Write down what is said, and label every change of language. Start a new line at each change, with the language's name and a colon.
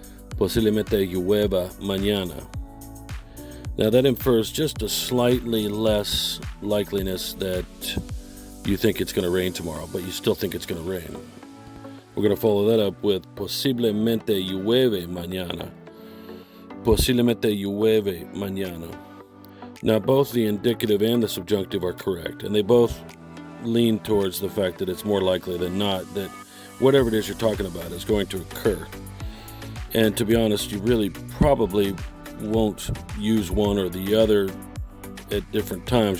Spanish: Posiblemente llueva mañana.
English: Now that infers just a slightly less likeliness that you think it's going to rain tomorrow, but you still think it's going to rain. We're going to follow that up with
Spanish: posiblemente llueve mañana. Posiblemente llueve mañana.
English: Now both the indicative and the subjunctive are correct, and they both lean towards the fact that it's more likely than not that whatever it is you're talking about is going to occur. And to be honest, you really probably won't use one or the other at different times.